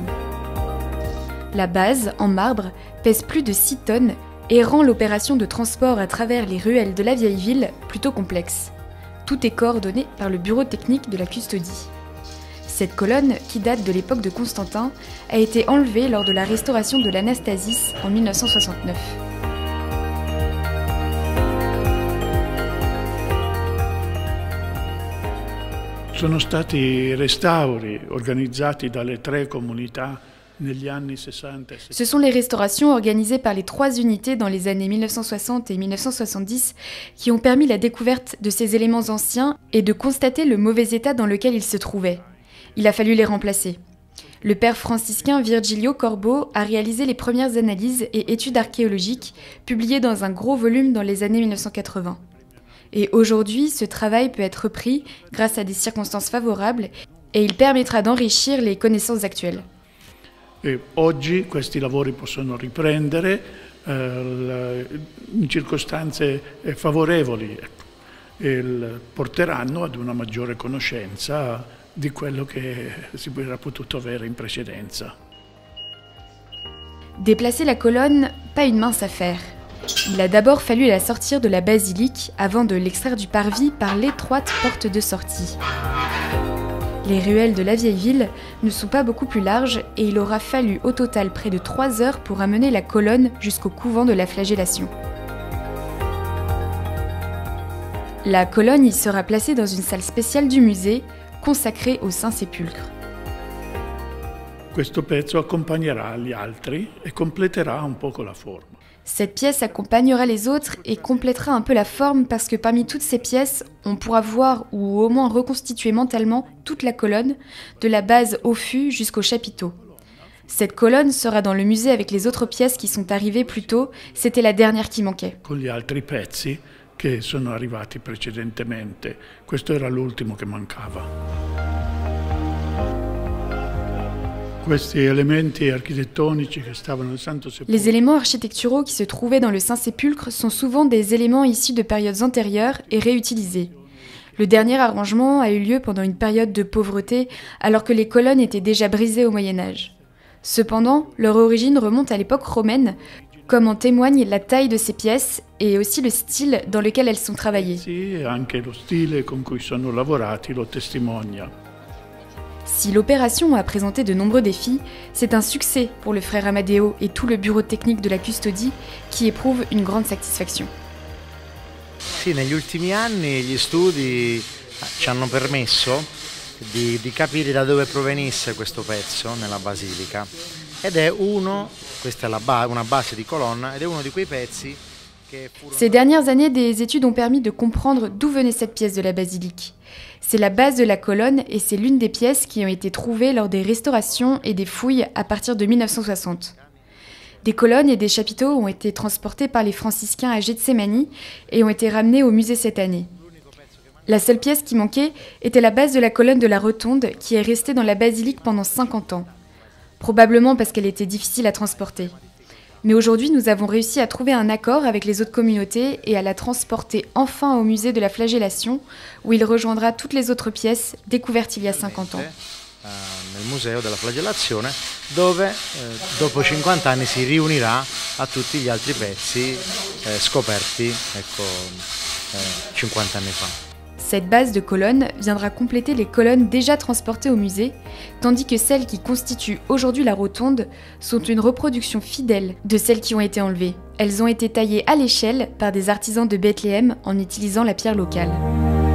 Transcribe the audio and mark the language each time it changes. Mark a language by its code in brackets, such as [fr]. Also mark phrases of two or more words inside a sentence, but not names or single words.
[fr] La base, en marbre, pèse plus de 6 tonnes et rend l'opération de transport à travers les ruelles de la vieille ville plutôt complexe. Tout est coordonné par le bureau technique de la custodie. Cette colonne, qui date de l'époque de Constantin, a été enlevée lors de la restauration de l'Anastasis en 1969. [it] Sono stati restauri organizzati dalle 3 comunità negli anni 60 e 70. [fr] Ce sont les restaurations organisées par les 3 unités dans les années 1960 et 1970 qui ont permis la découverte de ces éléments anciens et de constater le mauvais état dans lequel ils se trouvaient. Il a fallu les remplacer. Le père franciscain Virgilio Corbo a réalisé les premières analyses et études archéologiques publiées dans un gros volume dans les années 1980. Et aujourd'hui, ce travail peut être repris grâce à des circonstances favorables et il permettra d'enrichir les connaissances actuelles. [it] E oggi questi lavori possono riprendere in circostanze favorevoli e porteranno ad una maggiore conoscenza di quello che si era potuto avere in precedenza. [fr] Déplacer la colonne, pas une mince affaire. Il a d'abord fallu la sortir de la basilique avant de l'extraire du parvis par l'étroite porte de sortie. Les ruelles de la vieille ville ne sont pas beaucoup plus larges et il aura fallu au total près de 3 heures pour amener la colonne jusqu'au couvent de la Flagellation. La colonne y sera placée dans une salle spéciale du musée, consacrée au Saint-Sépulcre. [it] Questo pezzo accompagnerà gli altri e completerà un poco la forma. [fr] Cette pièce accompagnera les autres et complétera un peu la forme parce que parmi toutes ces pièces, on pourra voir ou au moins reconstituer mentalement toute la colonne, de la base au fût jusqu'au chapiteau. Cette colonne sera dans le musée avec les autres pièces qui sont arrivées plus tôt, c'était la dernière qui manquait. [it] Con gli altri pezzi che sono arrivati precedentemente, questo era l'ultimo che mancava. Questi elementi architettonici che stavano nel Santo Sepolcro. [fr] Les éléments architecturaux qui se trouvaient dans le Saint-Sépulcre sont souvent des éléments issus de périodes antérieures et réutilisés. Le dernier arrangement a eu lieu pendant une période de pauvreté, alors que les colonnes étaient déjà brisées au Moyen-Âge. Cependant, leur origine remonte à l'époque romaine, comme en témoigne la taille de ces pièces et aussi le style dans lequel elles sont travaillées. [it] Sì, anche lo stile con cui sono lavorati lo testimonia. [fr] Si l'opération a présenté de nombreux défis, c'est un succès pour le frère Amadeo et tout le bureau technique de la custodie qui éprouve une grande satisfaction. [it] Sì, negli ultimi anni gli studi ci hanno permesso di capire da dove provenisse questo pezzo nella basilica ed è questa è una base di colonna ed è uno di quei pezzi. [fr] Ces dernières années, des études ont permis de comprendre d'où venait cette pièce de la basilique. C'est la base de la colonne et c'est l'une des pièces qui ont été trouvées lors des restaurations et des fouilles à partir de 1960. Des colonnes et des chapiteaux ont été transportés par les franciscains à Gethsémani et ont été ramenés au musée cette année. La seule pièce qui manquait était la base de la colonne de la rotonde qui est restée dans la basilique pendant 50 ans, probablement parce qu'elle était difficile à transporter. Mais aujourd'hui, nous avons réussi à trouver un accord avec les autres communautés et à la transporter enfin au musée de la Flagellation, où il rejoindra toutes les autres pièces découvertes il y a 50 ans. [it] Nel museo della Flagellazione, dove dopo 50 anni si riunirà a tutti gli altri pezzi scoperti 50 anni fa. [fr] Cette base de colonnes viendra compléter les colonnes déjà transportées au musée, tandis que celles qui constituent aujourd'hui la rotonde sont une reproduction fidèle de celles qui ont été enlevées. Elles ont été taillées à l'échelle par des artisans de Bethléem en utilisant la pierre locale.